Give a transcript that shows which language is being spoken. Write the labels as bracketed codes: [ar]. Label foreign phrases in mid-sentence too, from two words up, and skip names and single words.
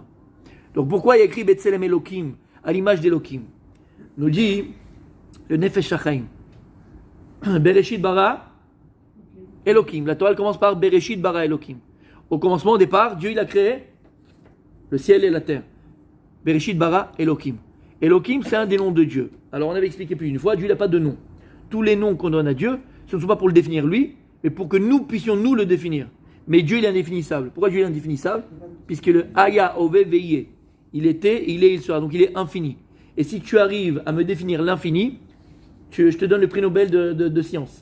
[fr] Donc pourquoi il y a écrit [he] בצלם אלוהים, [fr] à l'image d'Elohim? Nous dit le Nefesh HaChaim. [he] בראשית ברא אלוהים. [fr] La Torah elle commence par [he] בראשית ברא אלוהים. [fr] Au commencement, au départ, Dieu il a créé le ciel et la terre. [he] בראשית ברא אלוהים. [fr] Elohim, c'est un des noms de Dieu. Alors on avait expliqué plus d'une fois, Dieu n'a pas de nom. Tous les noms qu'on donne à Dieu, ce ne sont pas pour le définir lui, mais pour que nous puissions nous le définir. Mais Dieu il est indéfinissable. Pourquoi Dieu est indéfinissable? Puisque le [he] היה הווה ויהיה, [fr] il était, il est, il sera. Donc il est infini. Et si tu arrives à me définir l'infini, je te donne le prix Nobel de science.